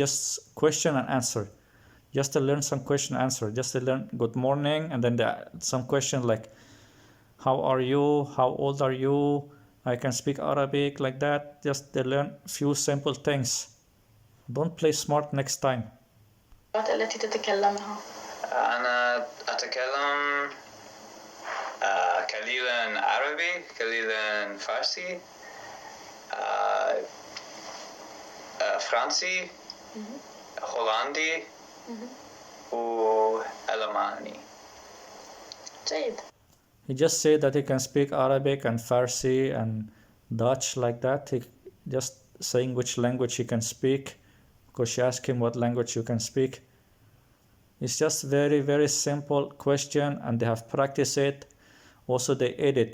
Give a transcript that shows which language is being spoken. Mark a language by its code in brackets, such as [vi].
[en] Just question and answer. Just to learn some question answer. Just to learn good morning and then some question like how are you? How old are you? I can speak Arabic, like that. Just to learn few simple things. Don't play smart next time. [ar] التي تتكلمها. أنا أتكلم قليلا عربي، قليلا فارسي، فرنسي، هولندي، وألماني. جيد. [en] He just said that he can speak Arabic and Farsi and Dutch, like that. He just saying which language he can speak, because she asked him what language you can speak. It's just very, very simple question, and they have practiced it. Also, they edit.